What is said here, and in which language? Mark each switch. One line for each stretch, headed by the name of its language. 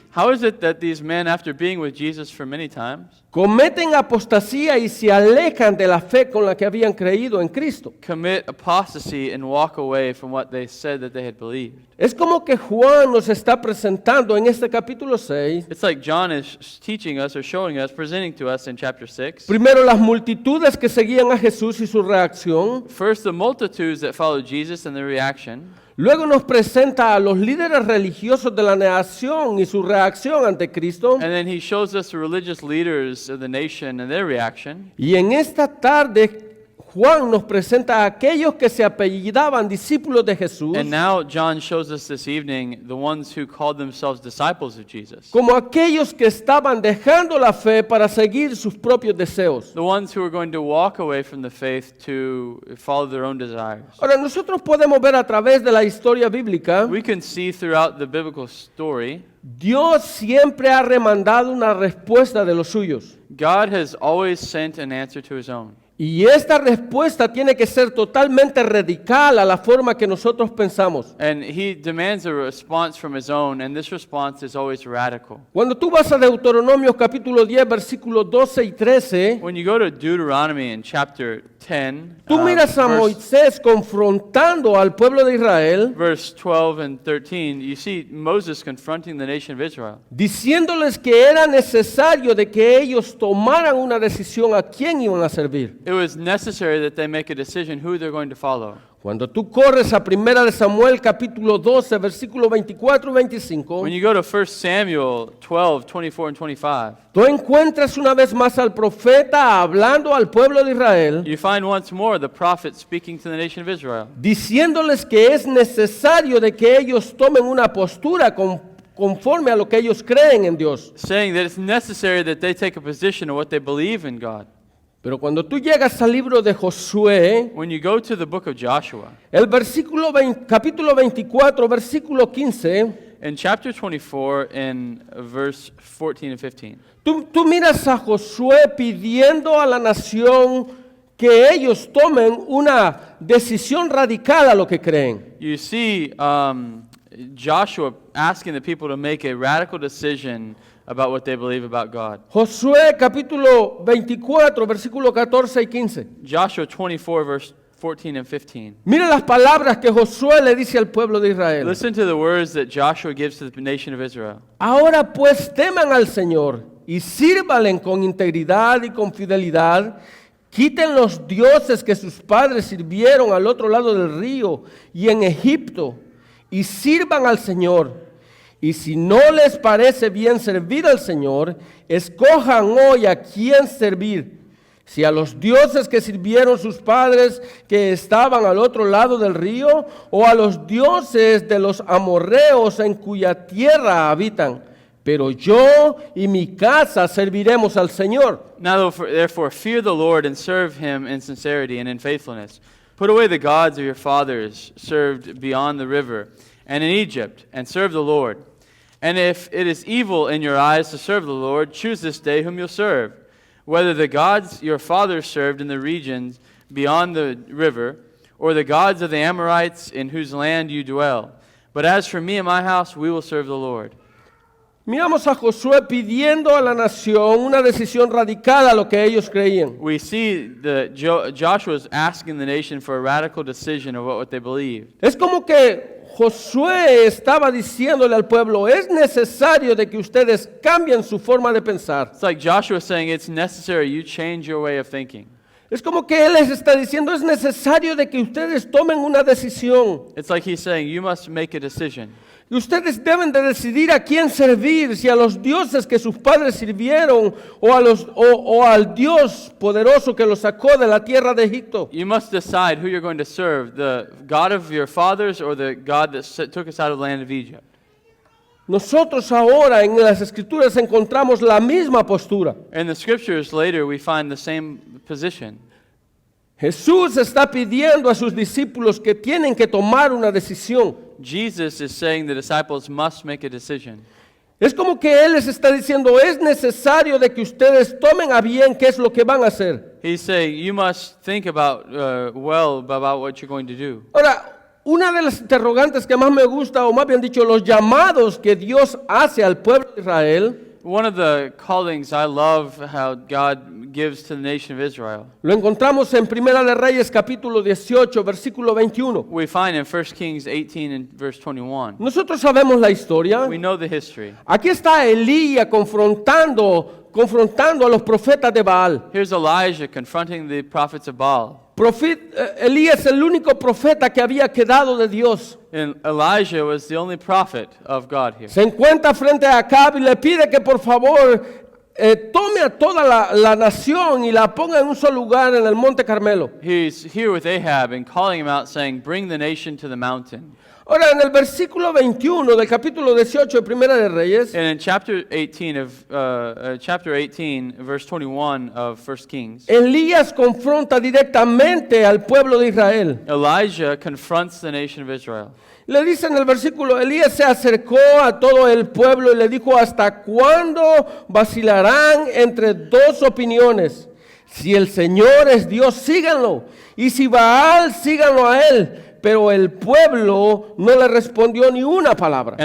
English: How is it that these men, after being with Jesus for many times,
Spanish: cometen apostasía y se alejan de la fe con la que habían creído en Cristo?
English: commit apostasy and walk away from what they said that they had believed?
Spanish: Es como que Juan nos está presentando en este capítulo 6,
English: It's like John is teaching us or showing us, presenting to us in chapter 6.
Spanish: primero las multitudes que seguían a Jesús y su reacción,
English: First, the multitudes that followed Jesus and their reaction.
Spanish: luego nos presenta a los líderes religiosos de la nación y su reacción ante Cristo,
English: And then he shows us the religious leaders of the nation and their reaction.
Spanish: y en esta tarde Juan nos presenta a aquellos que se apellidaban discípulos de Jesús
English: And now John shows us this evening the ones who called themselves disciples of Jesus.
Spanish: como aquellos que estaban dejando la fe para seguir sus propios deseos.
English: The ones who are going to walk away from the faith to follow their own desires.
Spanish: Ahora, nosotros podemos ver a través de la historia bíblica,
English: We can see throughout the biblical story,
Spanish: Dios siempre ha remandado una respuesta de los suyos.
English: God has always sent an answer to his own.
Spanish: Y esta respuesta tiene que ser totalmente radical a la forma que nosotros pensamos.
English: And he demands a response from his own, and this response is always radical.
Spanish: Cuando tú vas a Deuteronomio capítulo 10, versículos 12 y 13,
English: When you go to Deuteronomy in chapter 10,
Spanish: tú miras a
English: verse,
Spanish: Moisés confrontando al pueblo de Israel,
English: verse 12 and 13, you see Moses confronting the nation of Israel,
Spanish: diciéndoles que era necesario de que ellos tomaran una decisión a quién iban a servir.
English: It was necessary that they make a decision who they're going to follow.
Spanish: Cuando tú corres a 1 de Samuel capítulo 12, versículos 24 y 25,
English: When you go to 1 Samuel 12, 24 and 25,
Spanish: tú encuentras una vez más al profeta hablando al pueblo de Israel,
English: you find once more the prophet speaking to the nation of Israel,
Spanish: diciéndoles que es necesario de que ellos tomen una postura conforme a lo que ellos creen en Dios.
English: saying that it's necessary that they take a position of what they believe in God.
Spanish: Pero cuando tú llegas al libro de Josué,
English: When you go to the book of Joshua,
Spanish: el capítulo 24, versículo 15,
English: In chapter 24, in verse 14 and 15,
Spanish: Tú miras a Josué pidiendo a la nación que ellos tomen una decisión radical a lo que creen.
English: you see Joshua asking the people to make a radical decision about what they believe about God.
Spanish: Josué capítulo 24, versículo 14 y 15.
English: Joshua 24, verse 14 and 15.
Spanish: Mira las palabras que Josué le dice al pueblo de Israel.
English: Listen to the words that Joshua gives to the nation of Israel.
Spanish: Ahora pues teman al Señor y sírvalen con integridad y con fidelidad. Quiten los dioses que sus padres sirvieron al otro lado del río y en Egipto y sirvan al Señor. Y si no les parece bien servir al Señor, escojan hoy a quién servir. Si a los dioses que sirvieron sus padres que estaban al otro lado del río, o a los dioses de los amorreos en cuya tierra habitan. Pero yo y mi casa serviremos al Señor.
English: Now therefore fear the Lord and serve him in sincerity and in faithfulness. Put away the gods of your fathers served beyond the river and in Egypt, and serve the Lord. And if it is evil in your eyes to serve the Lord, choose this day whom you'll serve, whether the gods your fathers served in the regions beyond the river, or the gods of the Amorites in whose land you dwell. But as for me and my house, we will serve the Lord.
Spanish: Miramos a Josué pidiendo a la nación una decisión radical a lo que ellos creían.
English: We see that Joshua is asking the nation for a radical decision of what they believed.
Spanish: Es como que Josué estaba diciéndole al pueblo, es necesario de que ustedes cambien su forma de pensar.
English: It's like Joshua saying it's necessary you change your way of thinking.
Spanish: Es como que él les está diciendo, es necesario de que ustedes tomen una decisión.
English: It's like he's saying you must make a decision.
Spanish: Y ustedes deben de decidir a quién servir, si a los dioses que sus padres sirvieron o al Dios poderoso que los sacó de la tierra de Egipto.
English: You must decide who you're going to serve, the God of your fathers or the God that took us out of the land of Egypt.
Spanish: Nosotros ahora en las Escrituras encontramos la misma postura.
English: In the scriptures later we find the same position.
Spanish: Jesús está pidiendo a sus discípulos que tienen que tomar una decisión.
English: Jesus is saying the disciples must make a decision.
Spanish: Es como que Él les está diciendo, es necesario de que ustedes tomen a bien qué es lo que van a hacer.
English: He's saying you must think about about what you're going to do.
Spanish: Ahora, una de las interrogantes que más me gusta, o más bien dicho, los llamados que Dios hace al pueblo de Israel,
English: One of the callings I love how God gives to the nation of Israel.
Spanish: lo encontramos en Primera de Reyes capítulo 18, versículo 21.
English: We find in 1 Kings 18 and verse 21.
Spanish: Nosotros sabemos la historia.
English: We know the history.
Spanish: Aquí está Elías confrontando a los profetas de Baal.
English: Here's Elijah confronting the prophets of Baal.
Spanish: Elías es el único profeta que había quedado de Dios.
English: And Elijah was the only prophet of God here.
Spanish: Se encuentra frente a Acab y le pide que por favor tome a toda la nación y la ponga en un solo lugar en el Monte Carmelo.
English: He's here with Ahab and calling him out saying, bring the nation to the mountain.
Spanish: Ahora, en el versículo 21 del capítulo 18 de Primera de Reyes,
English: And in chapter 18, verse 21 of 1 Kings,
Spanish: Elías confronta directamente al pueblo de Israel.
English: Elijah confronts the nation of Israel.
Spanish: Le dice en el versículo, Elías se acercó a todo el pueblo y le dijo, ¿hasta cuándo vacilarán entre dos opiniones? Si el Señor es Dios, síganlo. Y si Baal, síganlo a él. Pero el pueblo no le respondió ni una palabra.